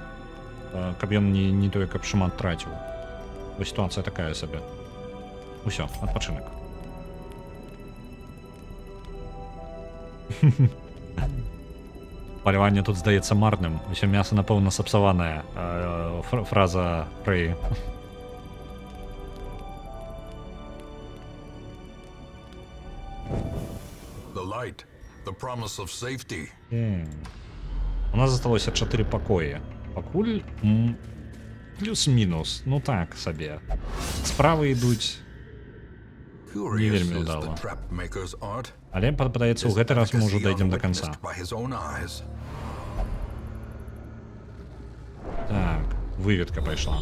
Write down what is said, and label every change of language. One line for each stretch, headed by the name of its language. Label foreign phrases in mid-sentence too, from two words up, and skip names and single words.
Belarusian: Каб ён не той, каб шмат траціў. Вось сітуацыя такая сабе. Усё, адпачынак. Паляванне тут здаецца марным. Усё мяса, напэўна, сапсаванае. Фраза Прэй.
English: The light, the promise of safety.
Belarusian: У нас засталося 4 пакоі. Пакуль плюс-мінус, ну так сабе. Справы ідуць не вельмі ўдала. Але падаецца, у гэты раз мы ўжо дойдзем
Russian: до конца.
Belarusian: Так, выведка пайшла.